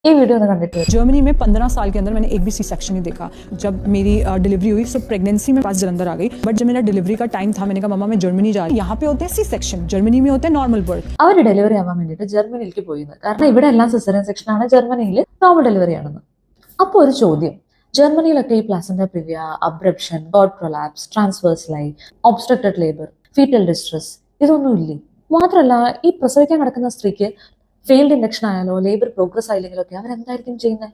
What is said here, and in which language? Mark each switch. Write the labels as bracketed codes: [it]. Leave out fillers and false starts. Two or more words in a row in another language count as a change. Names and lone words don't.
[ml] ഈ വീഡിയോ ഒന്ന് കണ്ടിട്ട് [hi] जर्मनी में 15 साल के अंदर मैंने एक भी [en] C section [hi] नहीं देखा। जब मेरी डिलीवरी हुई सब प्रेगनेंसी में पास जलंधर आ गई, बट जब मेरा डिलीवरी का टाइम था मैंने कहा मम्मा मैं जर्मनी जा रही हूँ। यहाँ पे होते हैं [en] C section, [hi] जर्मनी में होते हैं [en] normal birth. [ml] അവർ ഡെലിവറി ആവാൻ വേണ്ടിയിട്ട് ജർമ്മനിയിലേക്ക് പോയിന്ന്. കാരണം ഇവിടെ എല്ലാം [en] caesarean section, [ml] ജർമ്മനിയിൽ [en] normal delivery [ml] ആണെന്ന്. അപ്പോൾ ഒരു ചോദ്യം, ജർമ്മനിയിലൊക്കെ ഈ [en] placenta previa, abruption, god prolapse, transverse line, obstructed labour, fetal distress [ml] ഇതൊന്നും ഇല്ലേ? മാത്രമല്ല ഈ പ്രസവിക്കാൻ കിടക്കുന്ന സ്ത്രീക്ക് [en] failed induction [ml] ആയാലോ [en] labour progress [ml] ആയില്ലെങ്കിലോ ഒക്കെ അവരെന്തായിരിക്കും ചെയ്യുന്നത്?